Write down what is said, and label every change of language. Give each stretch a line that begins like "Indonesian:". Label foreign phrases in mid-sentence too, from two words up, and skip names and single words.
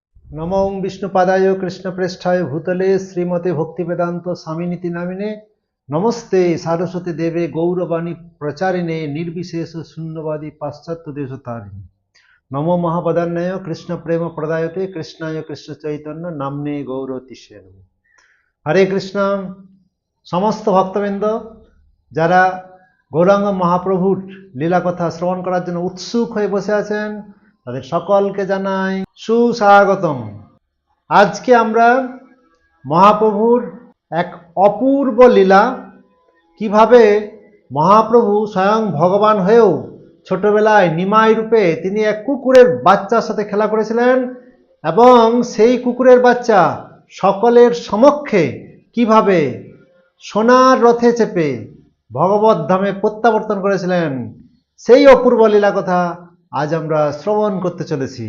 Sanskrit: नमो ओं विष्णुपादाय कृष्णप्रेष्ठाय भूतले श्रीमते भक्तिवेदांत स्वामिनीति नामिने नमस्ते सारस्वती देवे गौरवाणी प्रचारिणे निर्विशेष शून्यवादी पाश्चात्य देशतारिणे नमो महावदान्याय कृष्ण प्रेम प्रदायते कृष्णाय कृष्ण चैतन्य नामने गौरतिष्य हरे कृष्ण समस्त भक्तबृंद
Bangla: যারা গৌরাঙ্গ মহাপ্রভুর লীলা কথা শ্রবণ করার জন্য উৎসুক হয়ে বসে আছেন তাদের সকলকে জানাই সুস্বাগতম। আজকে আমরা মহাপ্রভুর এক অপূর্ব লীলা, কিভাবে মহাপ্রভু স্বয়ং ভগবান হয়েও ছোটবেলায় নিমাই রূপে তিনি এক কুকুরের বাচ্চার সাথে খেলা করেছিলেন এবং সেই কুকুরের বাচ্চা সকলের সমক্ষে কিভাবে সোনার রথে চেপে ভগবত ধামে প্রত্যাবর্তন করেছিলেন, সেই অপূর্ব লীলা কথা আজ আমরা শ্রবণ করতে চলেছি।